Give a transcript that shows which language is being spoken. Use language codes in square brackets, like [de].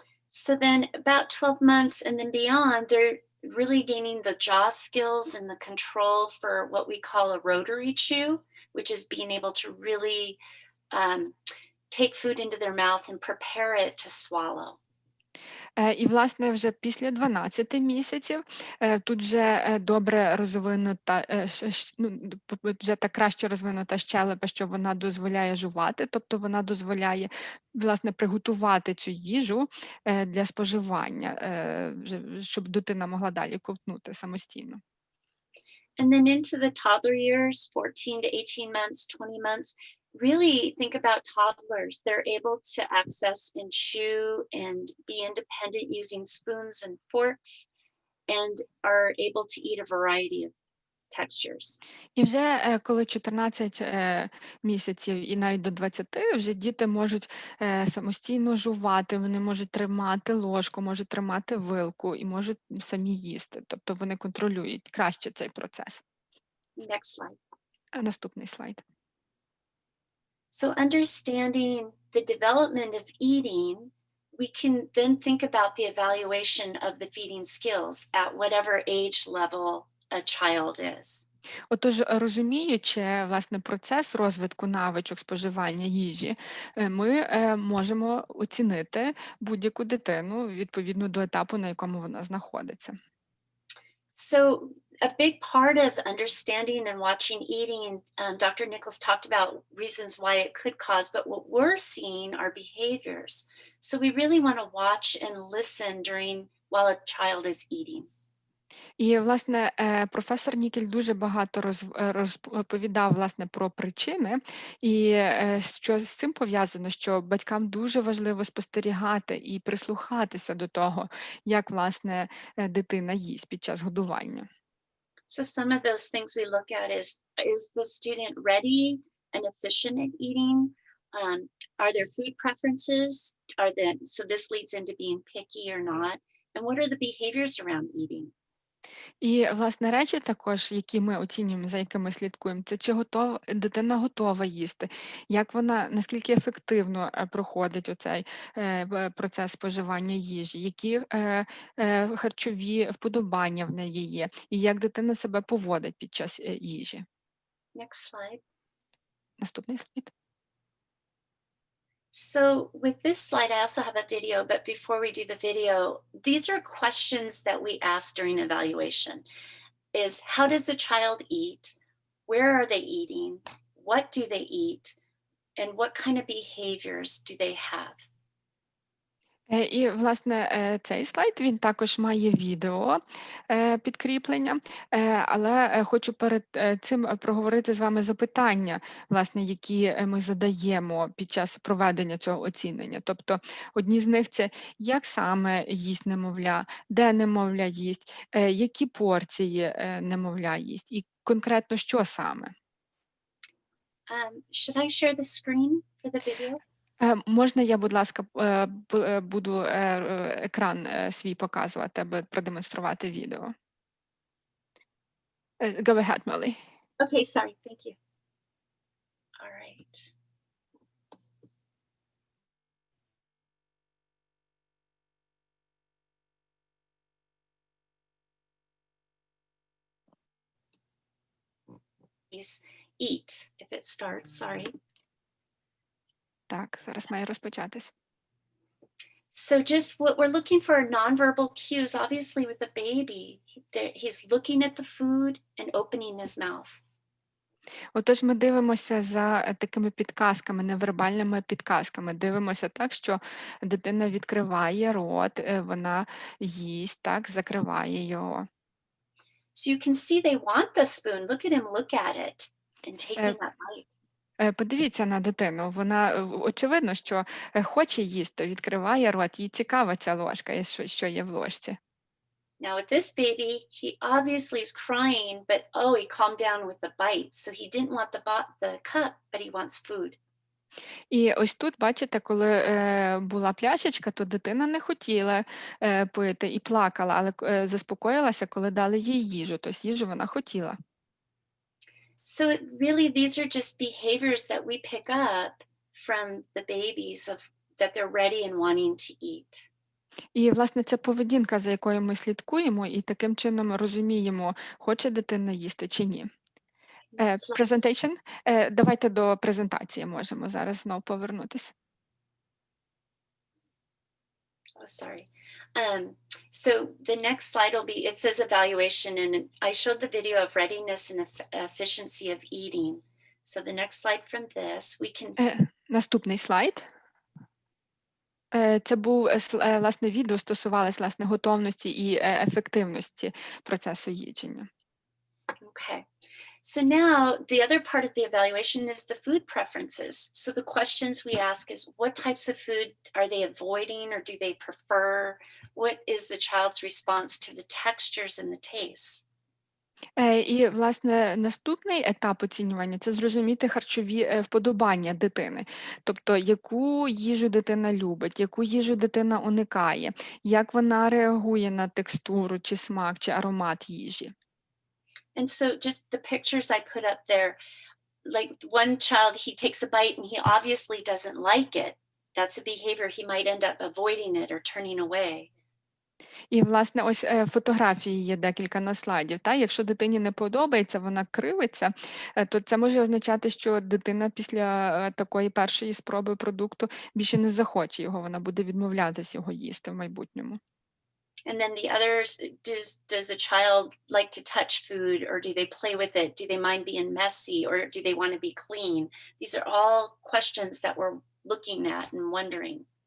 [en] So then about 12 months and then beyond, really gaining the jaw skills and the control for what we call a rotary chew, which is being able to really take food into their mouth and prepare it to swallow. [uk] І, власне, вже після 12 місяців тут вже добре розвинута, вже так краще розвинута щелепа, що вона дозволяє жувати, тобто вона дозволяє, власне, приготувати цю їжу для споживання, щоб дитина могла далі ковтнути самостійно. [en] And then into the toddler years, 14 to 18 months, 20 months, really think about toddlers. They're able to access and chew and be independent using spoons and forks and are able to eat a variety of textures. [uk] І вже коли 14 місяців і навіть до 20, вже діти можуть самостійно жувати, вони можуть тримати ложку, можуть тримати вилку і можуть самі їсти. Тобто вони контролюють краще цей процес. [en] Next slide. [uk] Наступний слайд. [en] So understanding the development of eating, we can then think about the evaluation of the feeding skills at whatever age level a child is. [uk] Отож, розуміючи, власне, процес розвитку навичок споживання їжі, ми можемо оцінити будь-яку дитину відповідно до етапу, на якому вона знаходиться. [en] So a big part of understanding and watching eating, Dr. Nichols talked about reasons why it could cause, but what we're seeing are behaviors. So we really want to watch and listen while a child is eating. [uk] І, власне, професор Нікель дуже багато розповідав, власне, про причини, і що з цим пов'язано, що батькам дуже важливо спостерігати і прислухатися до того, як, власне, дитина їсть під час годування. [en] So some of those things we look at is the student ready and efficient at eating? Are there food preferences? So this leads into being picky or not? And what are the behaviors around eating? [uk] І, власне, речі також, які ми оцінюємо, за якими слідкуємо, це чи дитина готова їсти, як вона, наскільки ефективно проходить оцей процес споживання їжі, які харчові вподобання в неї є, і як дитина себе поводить під час їжі. [en] Next slide. [uk] Наступний слайд. [en] So with this slide, I also have a video, but before we do the video, these are questions that we ask during evaluation. Is how does the child eat? Where are they eating? What do they eat? And what kind of behaviors do they have? [uk] І, власне, цей слайд, він також має відео підкріплення, але хочу перед цим проговорити з вами запитання, власне, які ми задаємо під час проведення цього оцінення. Тобто, одні з них – це як саме їсть немовля, де немовля їсть, які порції немовля їсть і конкретно що саме. [en] Should I share the screen for the video? [uk] Можна я, будь ласка, буду екран свій показувати, аби продемонструвати відео? [en] Go ahead, Molly. Okay, sorry, thank you. All right. Please eat if it starts, sorry. [uk] Так, зараз має розпочатись. [en] So just what we're looking for are nonverbal cues. Obviously with the baby, he's looking at the food and opening his mouth. [uk] Отож, ми дивимося за такими підказками, невербальними підказками. Дивимося так, що дитина відкриває рот, вона їсть, так, закриває його. [en] So you can see they want the spoon. Look at him look at it and taking that bite. [uk] Подивіться на дитину, вона, очевидно, що хоче їсти, відкриває рот, їй цікава ця ложка, що є в ложці. [en] Now with this baby, he obviously is crying, but oh, he calmed down with the bite. So he didn't want the cup, but he wants food. [uk] І ось тут, бачите, коли була пляшечка, то дитина не хотіла пити і плакала, але заспокоїлася, коли дали їй їжу, тобто їжу вона хотіла. [en] So really, these are just behaviors that we pick up from the babies that they're ready and wanting to eat. [uk] І, власне, це поведінка, за якою ми слідкуємо, і таким чином розуміємо, хоче дитина їсти чи ні. [en] Presentation. [uk] Давайте до презентації можемо зараз знову повернутися. [en] Oh, sorry. So the next slide will be, it says evaluation, and I showed the video of readiness and efficiency of eating. So the next slide from this, we can... [uk] Наступний слайд. Це був, власне, відео стосувалось, власне, готовності і ефективності процесу їдження. [en] Okay. So now the other part of the evaluation is the food preferences. So the questions we ask is, what types of food are they avoiding or do they prefer? What is the child's response to the textures and the tastes? [uk] І, власне, наступний етап оцінювання – це зрозуміти харчові вподобання дитини. Тобто, яку їжу дитина любить, яку їжу дитина уникає, як вона реагує на текстуру, чи смак, чи аромат їжі. [en] And so just the pictures I put up there, like one child, he takes a bite and he obviously doesn't like it. That's a behavior, he might end up avoiding it or turning away. [uk] І, власне, ось фотографії є декілька на слайдів. Якщо дитині не подобається, вона кривиться, то це може означати, що дитина після такої першої спроби продукту більше не захоче його, вона буде відмовлятися його їсти в майбутньому. [en] And then the others, does the child like to touch food, or do they play with it? Do they mind being messy, or do they want to be clean? These are all questions that we're looking at and wondering.